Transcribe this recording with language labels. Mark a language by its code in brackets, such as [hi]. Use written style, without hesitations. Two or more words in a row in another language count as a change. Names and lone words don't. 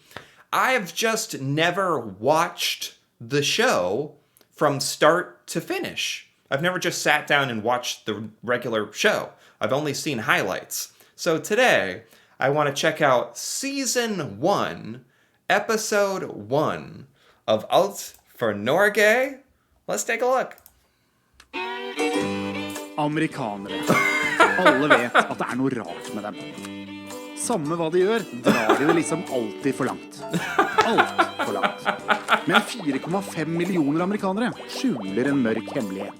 [en] I've just never watched the show from start to finish. I've never just sat down and watched the regular show. I've only seen highlights. So today, I want to check out Season 1, Episode 1 of Alt for Norge. Let's take a look. [no] Amerikanere. Alle vet at det noe rart med dem. Samme hva de gjør, drar de det liksom alltid for langt. Alt for langt. Men 4,5 millioner amerikanere skjuler en mørk hemmelighet.